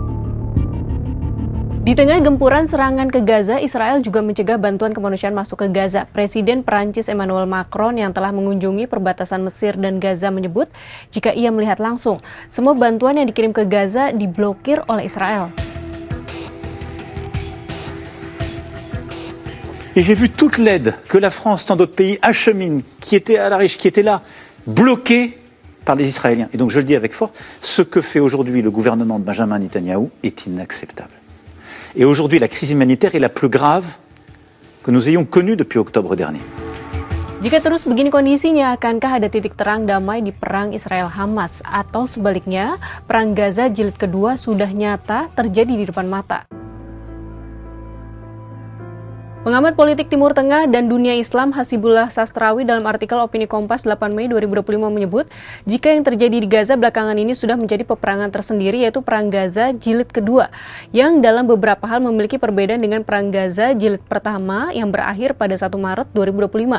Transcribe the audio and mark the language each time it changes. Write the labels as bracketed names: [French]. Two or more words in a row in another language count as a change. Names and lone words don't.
[Indonesian] Di tengah gempuran serangan ke Gaza, Israel juga mencegah bantuan kemanusiaan masuk ke Gaza. Presiden Perancis Emmanuel Macron yang telah mengunjungi perbatasan Mesir dan Gaza menyebut jika ia melihat langsung, semua bantuan yang dikirim ke Gaza diblokir oleh Israel. [French] Et j'ai vu toute l'aide que la France, tant d'autres pays acheminent, qui était à la riche, qui était là, bloquée par les Israéliens. Et donc je le dis avec force, ce que fait aujourd'hui le gouvernement de Benjamin Netanyahou est inacceptable. Et aujourd'hui, la crise humanitaire est la plus grave que nous ayons connue depuis octobre dernier. [Indonesian] Jika terus begini kondisinya, akankah ada titik terang damai di perang Israel-Hamas? Atau sebaliknya, perang Gaza jilid kedua sudah nyata terjadi di depan mata? Pengamat politik Timur Tengah dan dunia Islam Hasibullah Sastrawi dalam artikel Opini Kompas 8 Mei 2025 menyebut, jika yang terjadi di Gaza belakangan ini sudah menjadi peperangan tersendiri, yaitu Perang Gaza jilid kedua, yang dalam beberapa hal memiliki perbedaan dengan Perang Gaza jilid pertama yang berakhir pada 1 Maret 2025.